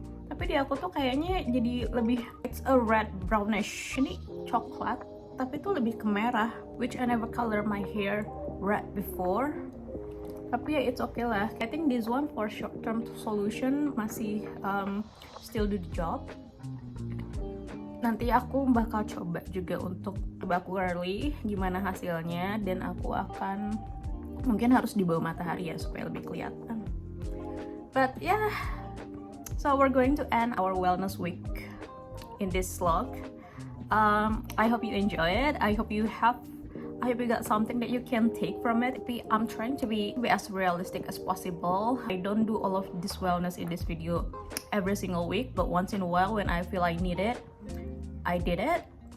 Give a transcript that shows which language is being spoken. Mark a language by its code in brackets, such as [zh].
[id] Tapi di aku tuh kayaknya jadi lebih, [en] it's a red brownish. [id] Ini coklat, tapi itu lebih ke merah, [en] which I never color my hair red before. [id] Tapi ya [en] it's okay [id] lah. [en] I think this one for short term solution [id] masih [en] still do the job. [id] Nanti aku bakal coba juga untuk coba curly gimana hasilnya, dan aku akan mungkin harus di bawah matahari ya supaya lebih kelihatan. [en] But yeah, so we're going to end our wellness week in this vlog. I hope you enjoy it. I hope you got something that you can take from it. I'm trying to be as realistic as possible. I don't do all of this wellness in this video every single week, but once in a while when I feel I need it, I did it.